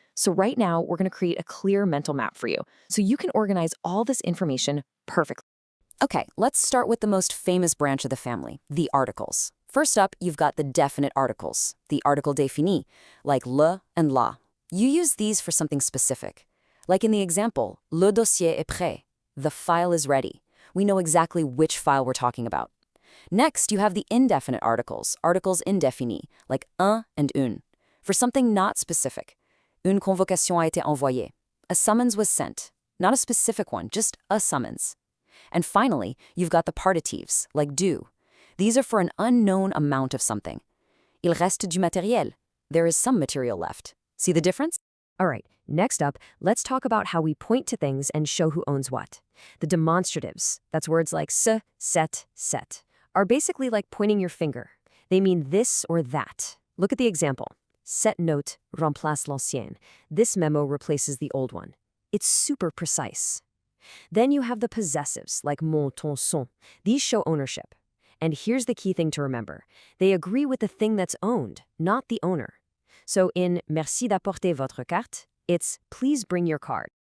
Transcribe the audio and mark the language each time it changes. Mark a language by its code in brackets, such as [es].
[en] So right now, we're going to create a clear mental map for you, so you can organize all this information perfectly. Okay, let's start with the most famous branch of the family, the articles. First up, you've got the definite articles, the article défini, like le and la. You use these for something specific. Like in the example, [fr] le dossier est prêt. [en] The file is ready. We know exactly which file we're talking about. Next, you have the indefinite articles, articles indéfinis, like un and une, for something not specific. [fr] Une convocation a été envoyée. [en] A summons was sent. Not a specific one, just a summons. And finally, you've got the partitives, like do. These are for an unknown amount of something. [fr] Il reste du matériel. [en] There is some material left. See the difference? All right, next up, let's talk about how we point to things and show who owns what. The demonstratives, that's words like ce, cette, are basically like pointing your finger. They mean this or that. Look at the example. [fr] Cette note remplace l'ancienne. [en] This memo replaces the old one. It's super precise. Then you have the possessives, like mon, ton, son. These show ownership. And here's the key thing to remember. They agree with the thing that's owned, not the owner. So in [fr] merci d'apporter votre carte, [en] it's please bring your card.